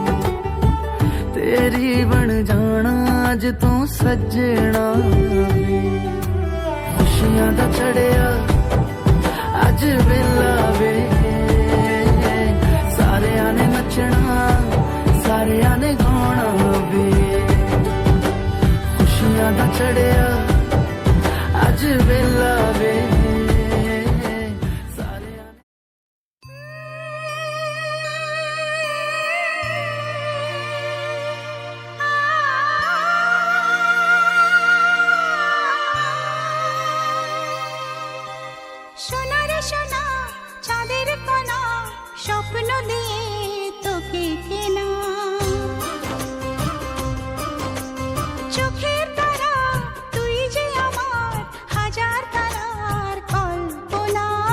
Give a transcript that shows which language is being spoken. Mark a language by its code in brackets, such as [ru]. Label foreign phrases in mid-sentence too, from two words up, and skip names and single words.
[pa] ਤੇਰੀ ਬਣ ਜਾਣਾ ਅੱਜ ਤੋਂ ਸੱਜਣਾ ਵੇ ਖੁਸ਼ੀਆਂ ਦਾ ਚੜਿਆ ਅੱਜ ਵੇਲਾ ਵੇ ਸਾਰਿਆਂ ਨੇ ਨੱਚਣਾ ਸਾਰਿਆਂ ਨੇ ਗਾਉਣਾ ਵੇ ਖੁਸ਼ੀਆਂ ਦਾ ਚੜਿਆ ਅੱਜ ਵੇਲਾ ਵੇ ਸਾਰਿਆਂ ਨੇ [bn] সোনা রে সোনা চাঁদের কোনা স্বপ্ন দিয়ে তোকে কেনা চোখের তারা তুই যে আমার হাজার তারার কল্পনা